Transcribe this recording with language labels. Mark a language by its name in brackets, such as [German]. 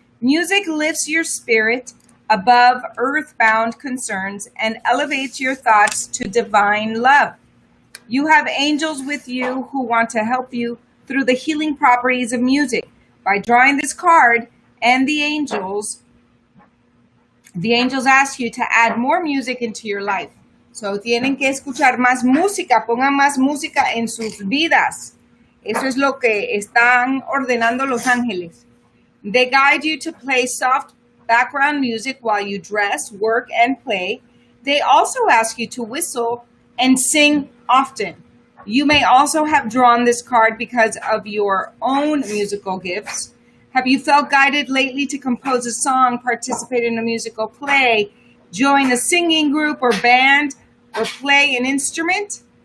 [English] Music lifts your spirit above earthbound concerns and elevates your thoughts to divine love. You have angels with you who want to help you through the healing properties of music. By drawing this card and the angels ask you to add more music into your life. [Spanish] So tienen que escuchar más música, pongan más música en sus vidas. Eso es lo que están ordenando los ángeles. [English] They guide you to play soft background music while you dress, work, and play. They also ask you to whistle and sing often. You may also have drawn this card because of your own musical gifts. Have you felt guided lately to compose a song, participate in a musical play, join a singing group or band, or play an instrument?